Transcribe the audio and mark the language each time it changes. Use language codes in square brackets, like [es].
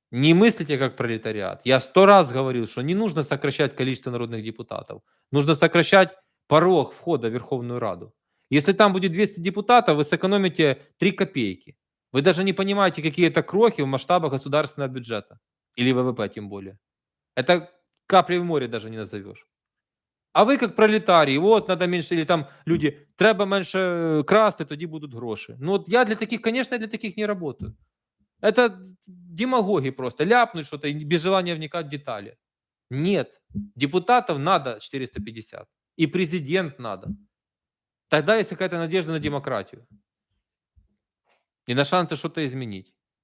[ru] Не мыслите как пролетариат. Я 100 раз говорил, что не нужно сокращать количество народных депутатов. Нужно сокращать порог входа в Верховную Раду. Если там будет 200 депутатов, вы сэкономите 3 копейки. Вы даже не понимаете, какие это крохи в масштабах государственного бюджета. Или ВВП тем более. Это Каплей в море даже не назовешь. [uk] А ви як пролетарії, от надо менше, [ru] или там люди, [uk] треба менше красти, тоді будуть гроші. [ru] Ну от я для таких, конечно, для таких не работаю. Это демагоги просто, ляпнуть что-то без желания вникать в детали. Нет, депутатов надо 450, и президент надо. Тогда есть какая-то надежда на демократию и на шансы что-то изменить.